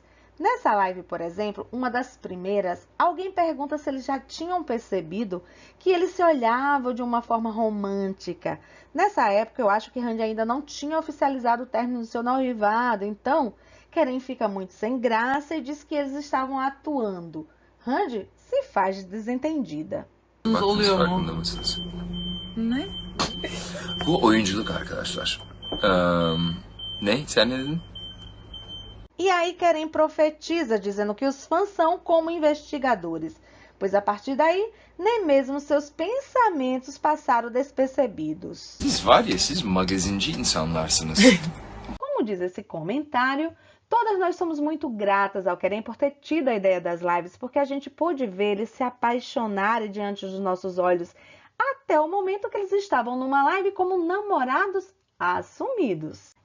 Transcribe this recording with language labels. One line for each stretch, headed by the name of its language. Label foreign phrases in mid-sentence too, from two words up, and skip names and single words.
Portuguese: Nessa live, por exemplo, uma das primeiras, alguém pergunta se eles já tinham percebido que eles se olhavam de uma forma romântica. Nessa época, eu acho que Randy ainda não tinha oficializado o término do seu noivado, então Keren fica muito sem graça e diz que eles estavam atuando. Randy se faz de desentendida.
Turkish: Oluyor farkında mısınız? Ne? Bu oyunculuk arkadaşlar. Ne? Sen ne dedin?
Portuguese: E aí Keren profetiza, dizendo que os fãs são como investigadores, pois a partir daí, nem mesmo seus pensamentos passaram despercebidos.
Turkish: Siz var ya, siz magazinci insanlarsınız.
Portuguese: Como diz esse comentário, todas nós somos muito gratas ao Keren por ter tido a ideia das lives, porque a gente pôde ver eles se apaixonarem diante dos nossos olhos, até o momento que eles estavam numa live como namorados assumidos.